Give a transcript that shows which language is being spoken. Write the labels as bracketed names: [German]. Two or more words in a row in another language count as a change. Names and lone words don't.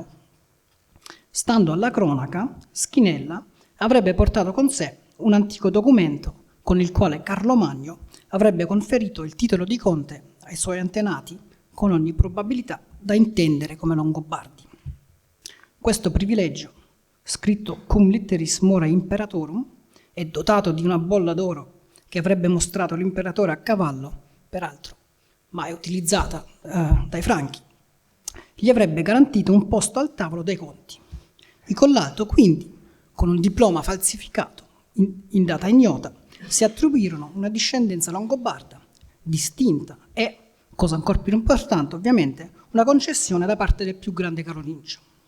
[Italian] Stando alla cronaca, Schinella avrebbe portato con sé un antico documento con il quale Carlo Magno avrebbe conferito il titolo di conte ai suoi antenati, con ogni probabilità da intendere come Longobardi. Questo privilegio, scritto [Latin] cum litteris mora imperatorum [Italian] e dotato di una bolla d'oro che avrebbe mostrato l'imperatore a cavallo, peraltro mai utilizzata dai Franchi, gli avrebbe garantito un posto al tavolo dei conti. I Collalto, quindi, con un diploma falsificato in data ignota, si attribuirono una discendenza longobarda distinta e, cosa ancora più importante ovviamente, una concessione da parte del più grande carolingio.